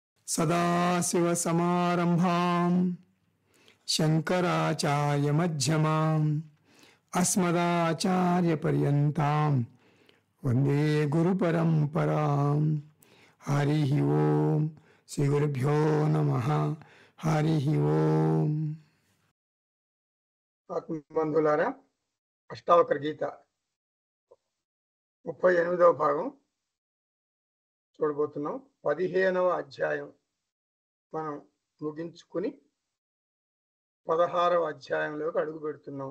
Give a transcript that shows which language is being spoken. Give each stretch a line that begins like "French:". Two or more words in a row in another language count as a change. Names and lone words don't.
Sanskrit: सदाशिवसमारम्भां शङ्कराचार्यमध्यमाम् अस्मदाचार्यपर्यन्तां वन्दे गुरुपरम्पराम्। हरिः ओम् श्रीगुरुभ्यो नमः। हरिः ओम्।
Telugu: ఆత్మబంధులారా, అష్టావక్ర గీత 38వ భాగం చూడబోతున్నాం. 15వ అధ్యాయం మనం ముగించుకుని 16వ అధ్యాయంలోకి అడుగు పెడుతున్నాం.